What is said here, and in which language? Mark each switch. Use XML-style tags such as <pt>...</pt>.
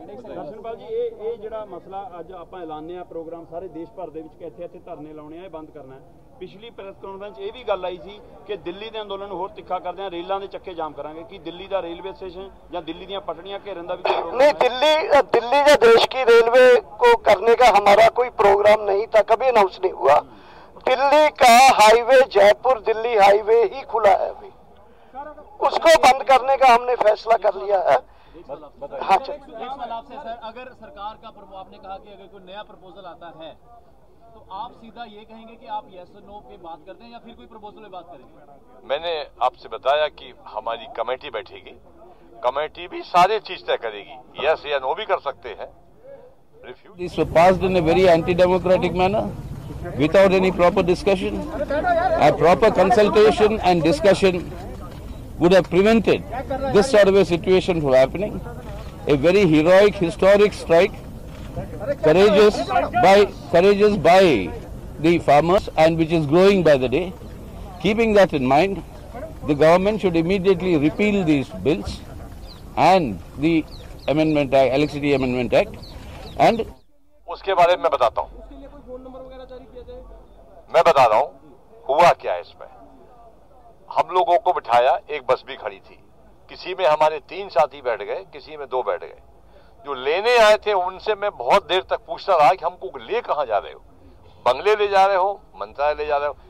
<pa>ਦਰਸ਼ਨਪਾਲ ਜੀ ਇਹ ਜਿਹੜਾ ਮਸਲਾ ਅੱਜ ਆਪਾਂ ਐਲਾਨਿਆ ਪ੍ਰੋਗਰਾਮ ਸਾਰੇ ਦੇਸ਼ ਭਰ ਦੇ ਵਿੱਚ ਇੱਥੇ ਧਰਨੇ ਲਾਉਣੇ ਆ, ਇਹ ਬੰਦ ਕਰਨਾ ਹੈ। ਪਿਛਲੀ ਪ੍ਰੈਸ ਕਾਨਫਰੰਸ ਇਹ ਵੀ ਗੱਲ ਆਈ ਸੀ ਕਿ ਦਿੱਲੀ ਦੇ ਅੰਦੋਲਨ ਨੂੰ ਹੋਰ ਤਿੱਖਾ ਕਰਦੇ ਆ, ਰੇਲਾਂ ਦੇ ਚੱਕੇ ਜਾਮ ਕਰਾਂਗੇ। ਕਿ ਦਿੱਲੀ ਦਾ</pa> <hi>रेलवे स्टेशन या दिल्ली ਦੀਆਂ पटड़ियां घेरन ਦਾ भी नहीं, दिल्ली या देश की रेलवे को करने का हमारा कोई प्रोग्राम नहीं था, कभी अनाउंस नहीं हुआ। दिल्ली का हाईवे जयपुर दिल्ली हाईवे ही खुला है अभी, उसको बंद करने का हमने फैसला कर लिया है। हाँ, एक सवाल आपसे सर, अगर सरकार का आपने कहा कि अगर कोई नया प्रपोजल आता है तो आप सीधा ये कहेंगे कि आप यस और नो पे बात करते हैं या फिर कोई प्रपोजल पे बात करेंगे? मैंने आपसे बताया कि हमारी कमेटी बैठेगी, कमेटी भी सारे चीज तय करेगी, यस या नो भी कर सकते हैं।</hi> <en>This was passed in a very anti-democratic manner, without any proper discussion. A proper consultation and discussion would have prevented this sort of a situation from happening. A very heroic, historic strike, courageous by the farmers, and which is growing by the day. Keeping that in mind, the government should immediately repeal these bills and the Amendment Act, Electricity Amendment Act, and</en> <hi>उसके बारे में बताता हूँ। मैं बता रहा हूँ हुआ क्या है इसमें। हम लोगों को बिठाया, एक बस भी खड़ी थी, किसी में हमारे 3 साथी बैठ गए, किसी में 2 बैठ गए। जो लेने आए थे उनसे मैं बहुत देर तक पूछता रहा कि हमको ले कहाँ जा रहे हो, बंगले ले जा रहे हो, मंत्रालय ले जा रहे हो?</hi>